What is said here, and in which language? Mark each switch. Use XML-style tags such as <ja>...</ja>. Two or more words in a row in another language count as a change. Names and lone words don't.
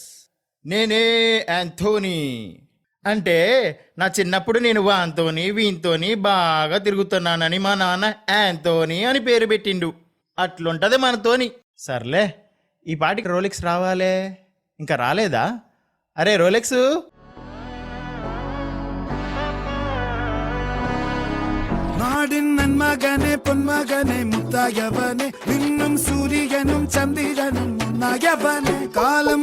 <te>నేనే యాంథోనీ. అంటే నా చిన్నప్పుడు నేను వాంతోని వీంతోని బాగా తిరుగుతున్నానని మా నాన్న యాంథోనీ అని పేరు పెట్టిండు. అట్లుంటది మనతోని. సర్లే, ఈ పాటికి రోలెక్స్ రావాలే, ఇంకా రాలేదా? అరే రోలెక్స్,</te> <ta>நாடின் நன்மகனே பொன்மகனே முத்தாயவனே இன்னும் சூரியனும் சந்திரனும் முன்னாயவனே காலம்</ta>